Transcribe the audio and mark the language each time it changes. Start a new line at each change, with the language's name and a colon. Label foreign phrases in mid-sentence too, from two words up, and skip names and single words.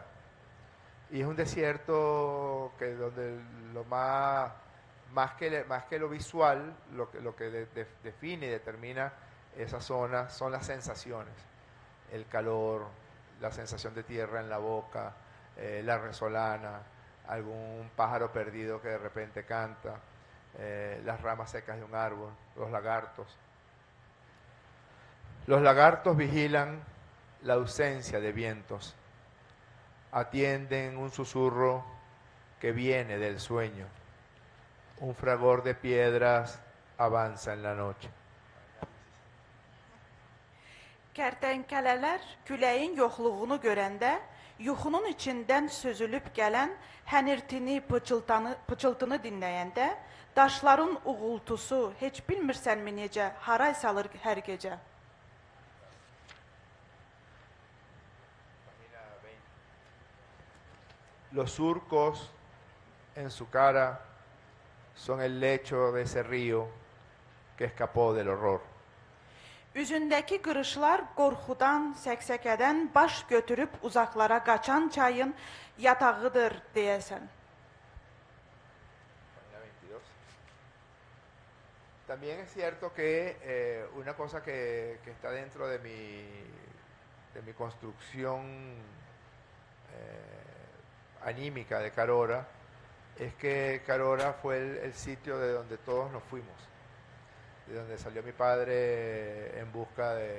Spanish: Y es un desierto donde lo más que lo visual, lo que define y determina esa zona son las sensaciones, el calor, la sensación de tierra en la boca, la resolana, algún pájaro perdido que de repente canta, las ramas secas de un árbol, los lagartos. Los lagartos vigilan la ausencia de vientos, atienden un susurro que viene del sueño, un fragor de piedras avanza en la noche.
Azerbaijani: Kertenkələlər küləyin yoxluğunu görəndə, yuxunun içindən sözülüb gələn hənirtini, pıçıltını dinləyəndə, daşların uğultusu heç bilmirsənmi necə haray salır hər gecə.
Spanish: Los surcos en su cara son el lecho de ese río que escapó del horror.
Azerbaijani: Üzündəki qırışlar qorxudan, səksəkədən baş götürüb uzaqlara qaçan çayın yatağıdır deyəsən.
Spanish: También es cierto que una cosa que está dentro de mi construcción anímica de Carora es que Carora fue el sitio de donde todos nos fuimos, de donde salió mi padre en busca